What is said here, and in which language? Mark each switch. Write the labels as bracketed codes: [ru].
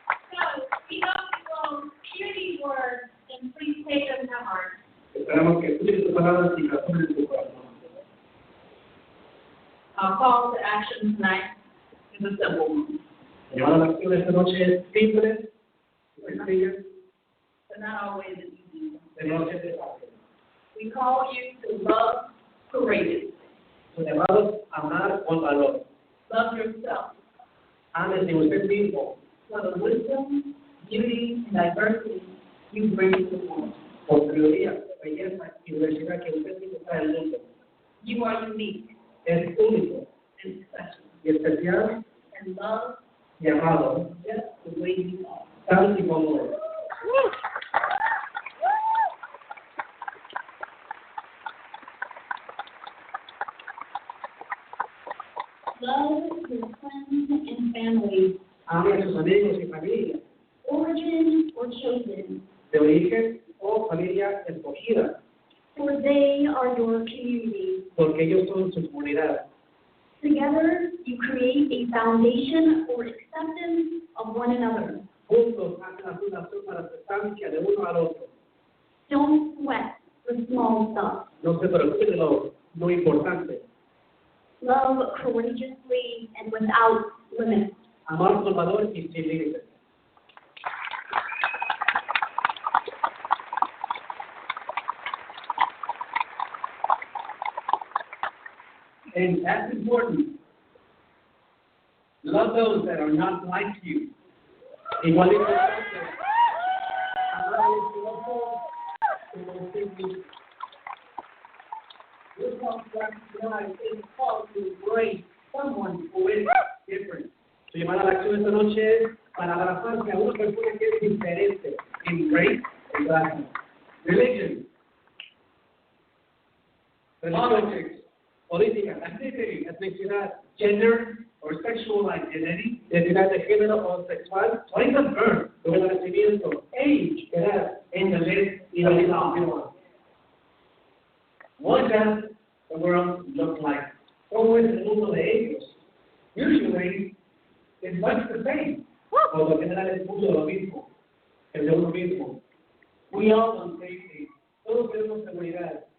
[en] So we hope you will hear these words and please take them to heart. [es] Esperamos que escuchen tus palabras y las tomen en tu corazón. [en] Our call to action tonight is a simple one, [es] La llamada a la acción esta noche es simple, sencilla, [en] but not always an easy one. [es] pero no siempre fácil. [en] We call you to love courageously. [es] Son llamados a amar con valor. [en] Love yourself [es] Ámese usted mismo [en] for the wisdom, beauty, and diversity you bring to the world. [es] por prioridad, belleza y diversidad que usted mismo trae al mundo. [en] You are unique [es] Es único [en] and special [es] y especial [en] and loved [es] y amado, [en] just the way you are. [es] tal y como es. [en] Love your friends and family, [es] Ame a sus amigos y familia, [en] origin or chosen, [es] de origen o familia escogida, [en] for they are your community. [es] porque ellos son su comunidad. [en] Together, you create a foundation for acceptance of one another. [es] Juntos hacen la fundación para la aceptancia de uno al otro. [en] Don't sweat the small stuff. [es] No se preocupe de lo no importante. [en] Love courageously and without limits. [es] Amar con valor y sin límites. [en] And that's important. Love those that are not like you. [es] Igual importante. Amar a los otros como usted mismo. [en] This call to action is a call to embrace someone who is different. [es] Su llamada a la acción esta noche es para abrazarse a una persona que es diferente. [en] Embrace el raza. Religion. Politics. Política. Ethnicity. Etnicidad. Gender or sexual identity. [es] Identidad de género o sexual. [en] Place of birth. [es] Lugar de nacimiento. [en] Age. Edad. And the list [es] y la vida continua. [en] What does the world look like? [es] ¿Cómo es el mundo de ellos? [en] Usually, it's much the same. [es] Por lo general es mucho lo mismo. El de uno mismo. [en] We all want safety. [es] Todos queremos seguridad.